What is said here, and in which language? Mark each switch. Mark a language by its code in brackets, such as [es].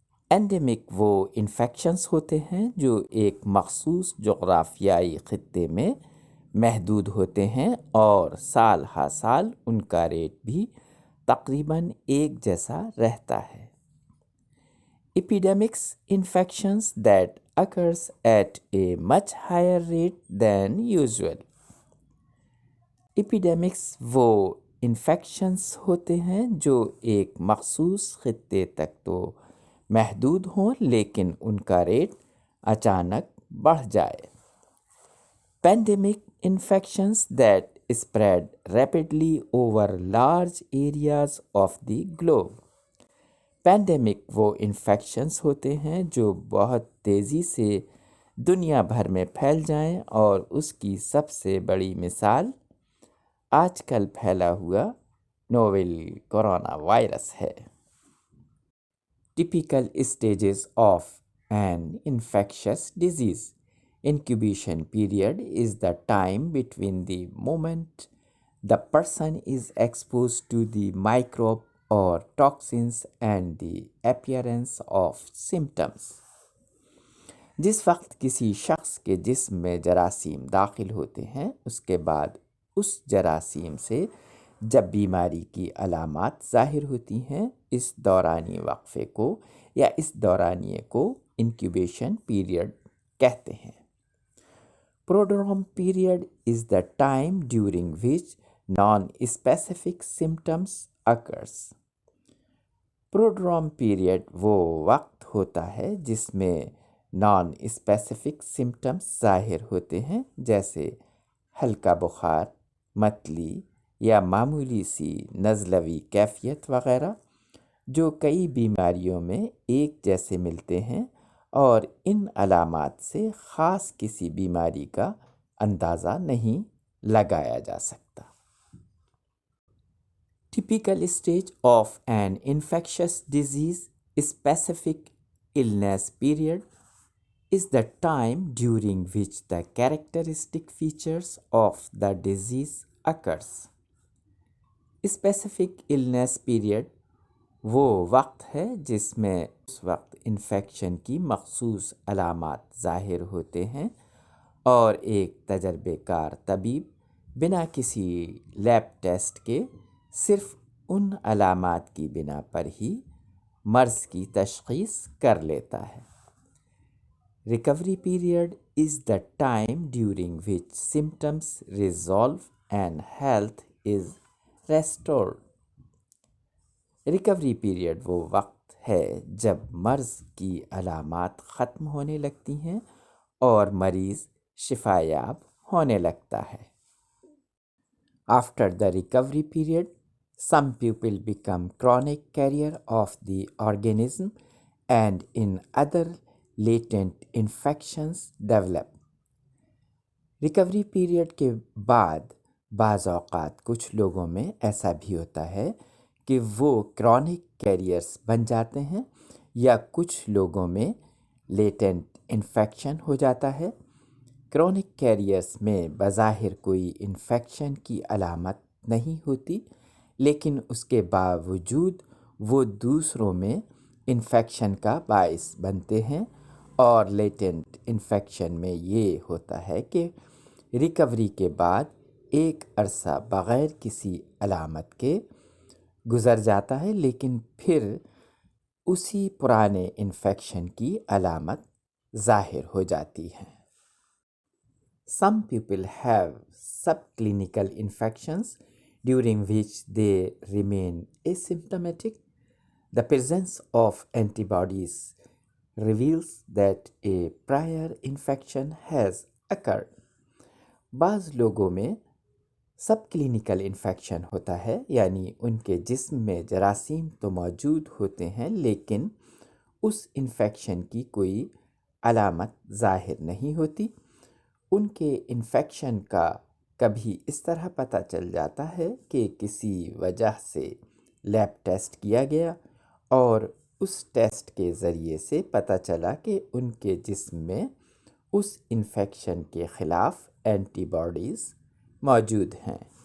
[ur] اینڈیمک وہ انفیکشنز ہوتے ہیں جو ایک مخصوص جغرافیائی خطے میں محدود ہوتے ہیں اور سال ہر سال ان کا ریٹ بھی تقریباً ایک جیسا رہتا ہے. [en] Epidemics infections that occurs at a much higher rate than usual. [ur] Epidemics وہ انفیکشنز ہوتے ہیں جو ایک مخصوص خطے تک تو محدود ہوں لیکن ان کا ریٹ اچانک بڑھ جائے. [en] Pandemic infections that spread rapidly over large areas of the globe. [ur] Pandemic وہ انفیکشنز ہوتے ہیں جو بہت تیزی سے دنیا بھر میں پھیل جائیں اور اس کی سب سے بڑی مثال آج کل پھیلا ہوا نوول کورونا وائرس ہے. [en] Typical stages of an infectious disease. Incubation period is the time between the moment the person is exposed to the microbe or toxins and the appearance of symptoms. [ur] جس وقت کسی شخص کے جسم میں جراثیم داخل ہوتے ہیں اس کے بعد اس جراثیم سے جب بیماری کی علامات ظاہر ہوتی ہیں اس دورانی وقفے کو یا اس دورانیے کو انکیوبیشن پیریڈ کہتے ہیں. [en] Prodrome period is the time during which non-specific symptoms occurs. [ur] پروڈروم period وہ وقت ہوتا ہے جس میں نان اسپیسیفک سمٹمز ظاہر ہوتے ہیں جیسے ہلکا بخار، متلی یا معمولی سی نزلوی کیفیت وغیرہ جو کئی بیماریوں میں ایک جیسے ملتے ہیں اور ان علامات سے خاص کسی بیماری کا اندازہ نہیں لگایا جا سکتا. [en] Typical stage of an infectious disease specific illness period is the time during which the characteristic features of the disease occurs. [ur] Specific illness period وہ وقت ہے جس میں اس وقت انفیکشن کی مخصوص علامات ظاہر ہوتے ہیں اور ایک تجربے کار طبیب بنا کسی لیب ٹیسٹ کے صرف ان علامات کی بنا پر ہی مرض کی تشخیص کر لیتا ہے. [en] Recovery period is the time during which symptoms resolve and health is restored. [ur] Recovery period وہ وقت ہے جب مرض کی علامات ختم ہونے لگتی ہیں اور مریض شفا یاب ہونے لگتا ہے. [en] After the recovery period, some people become chronic carrier of the organism and in other latent infections develop. [ur] Recovery period کے بعد بعض اوقات کچھ لوگوں میں ایسا بھی ہوتا ہے کہ وہ کرونک کیریئرز بن جاتے ہیں یا کچھ لوگوں میں لیٹنٹ انفیکشن ہو جاتا ہے. کرونک کیریئرز میں بظاہر کوئی انفیکشن کی علامت نہیں ہوتی لیکن اس کے باوجود وہ دوسروں میں انفیکشن کا باعث بنتے ہیں اور لیٹنٹ انفیکشن میں یہ ہوتا ہے کہ ریکوری کے بعد ایک عرصہ بغیر کسی علامت کے گزر جاتا ہے لیکن پھر اسی پرانے انفیکشن کی علامت ظاہر ہو جاتی ہے. [en] Some people have subclinical infections during which they remain asymptomatic. The presence of antibodies reveals that a prior infection has occurred. [ur] بعض لوگوں میں سب کلینیکل انفیکشن ہوتا ہے یعنی ان کے جسم میں جراثیم تو موجود ہوتے ہیں لیکن اس انفیکشن کی کوئی علامت ظاہر نہیں ہوتی. ان کے انفیکشن کا کبھی اس طرح پتہ چل جاتا ہے کہ کسی وجہ سے لیب ٹیسٹ کیا گیا اور اس ٹیسٹ کے ذریعے سے پتہ چلا کہ ان کے جسم میں اس انفیکشن کے خلاف اینٹی باڈیز موجود ہیں۔